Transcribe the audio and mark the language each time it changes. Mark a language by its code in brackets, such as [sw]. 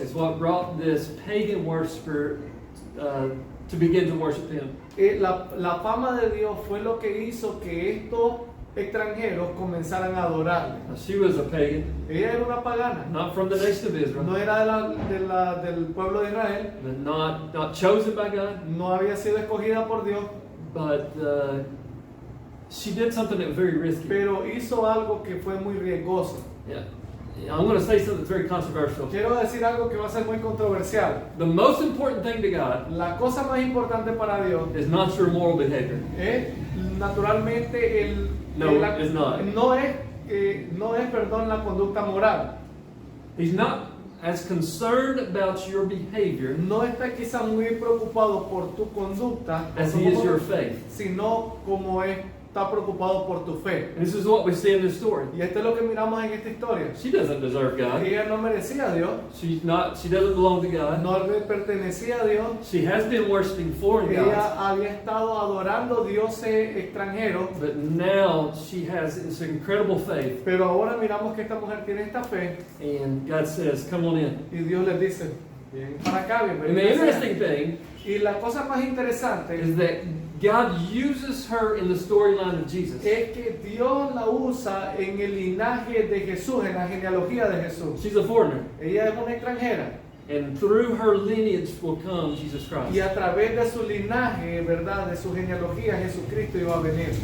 [en] is what brought this pagan worshiper to begin to worship Him. [es] La fama de Dios fue lo que hizo que estos extranjeros comenzaran a adorarle. [en] Now, she was a pagan, [es] Ella era una pagana, [en] not from the nation of Israel, [es] no era del pueblo de Israel, [en] but not chosen by God, [es] no había sido escogida por Dios, [en] but she did something that was very risky. [es] pero hizo algo que fue muy riesgoso. [en] Yeah. I'm going to say something that's very controversial. [es] Quiero decir algo que va a ser muy controversial. [en] The most important thing to God [es] La cosa más importante para Dios [en] is not your moral behavior. [es] es naturalmente [en] No, it's not. [es] no es, perdón, la conducta moral. [en] He's not as concerned about your behavior [es] no está quizá muy preocupado por tu conducta, [en] as he is your faith. [es] sino como está preocupado por tu fe. [en] And this is what we see in this story. [es] Y esto es lo que miramos en esta historia. [en] She doesn't deserve God. [es] Ella no merecía a Dios, [en] She doesn't belong to God. [es] no le pertenecía a Dios. [en] She has been worshiping foreign gods, [es] Ella había estado adorando dioses extranjeros, [en] but now she has this incredible faith. [es] pero ahora miramos que esta mujer tiene esta fe [en] And God says, come on in. [es] y Dios les dice, bien para acá, [en] And the [es] bienvenida sea". [en] interesting thing [es] Y la cosa más interesante [en] is that God uses her in the storyline of Jesus. [es] es que Dios la usa en el linaje de Jesús, en la genealogía de Jesús. [en] She's a foreigner. [es] Ella es una extranjera [en] And through her lineage will come Jesus [es] y [en] Christ. [es] a través de su linaje, ¿verdad? De su genealogía, Jesucristo iba a venir.